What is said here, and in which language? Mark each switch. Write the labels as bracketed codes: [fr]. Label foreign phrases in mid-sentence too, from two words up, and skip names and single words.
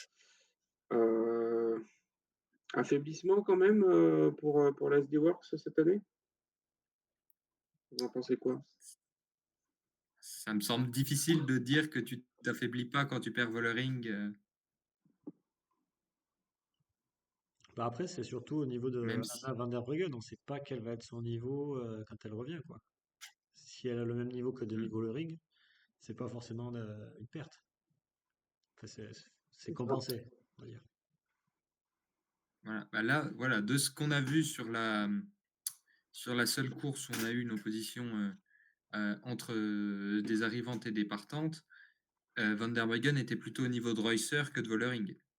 [fr] Euh, Affaiblissement quand même pour l'SD Works cette année? Vous en pensez quoi? Ça me semble difficile de dire que tu t'affaiblis pas quand tu perds Vollering, Bah après, c'est surtout au niveau de même Anna si van der Breggen, on ne sait pas quel va être son niveau quand elle revient, quoi. Si elle a le même niveau que Demi mmh, Vollering, c'est pas forcément une perte. Enfin, c'est C'est ça. compensé, on va dire. voilà. Bah, là, voilà, de ce qu'on a vu sur la seule course où on a eu une opposition, entre, des arrivantes et des partantes, Van der Breggen était plutôt au niveau de Reusser que de Vollering.